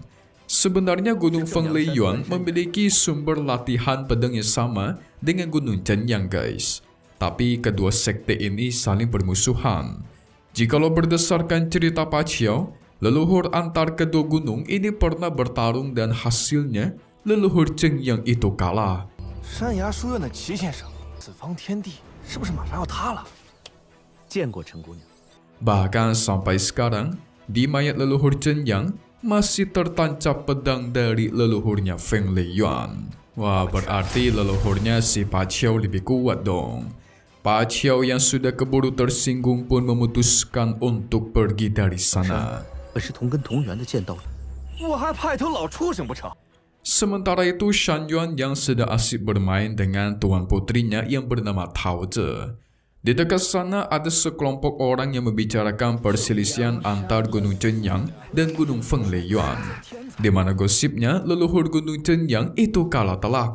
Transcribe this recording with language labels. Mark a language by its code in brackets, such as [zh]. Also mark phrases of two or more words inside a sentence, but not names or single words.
[id] Sebenarnya Gunung Feng Lei Yuan memiliki sumber latihan pedang yang sama dengan Gunung Chenyang, guys. Tapi kedua sekte ini saling bermusuhan. Jikalau berdasarkan cerita Pa Chiao, leluhur antar kedua gunung ini pernah bertarung dan hasilnya leluhur Chenyang itu kalah. [zh] 山崖书院的齐先生，此方天地是不是马上要塌了？见过陈姑娘。 [id] Bahkan sampai sekarang, di mayat leluhur Chenyang masih tertancap pedang dari leluhurnya Feng Lei Yuan. Wah, berarti leluhurnya si Pa Chiao lebih kuat dong. Pa Chiao yang sudah keburu tersinggung pun memutuskan untuk pergi dari sana. [zh] 本是同根同源的剑道人，我还怕一头老畜生不成？ [id] Sementara itu, Shan Yuan yang sedang asyik bermain dengan tuan putrinya yang bernama Tao Zhe. Di dekat sana ada sekelompok orang yang membicarakan perselisihan antar Gunung Chenyang dan Gunung Feng Lei Yuan, di mana gosipnya leluhur Gunung Chenyang itu kalah telak.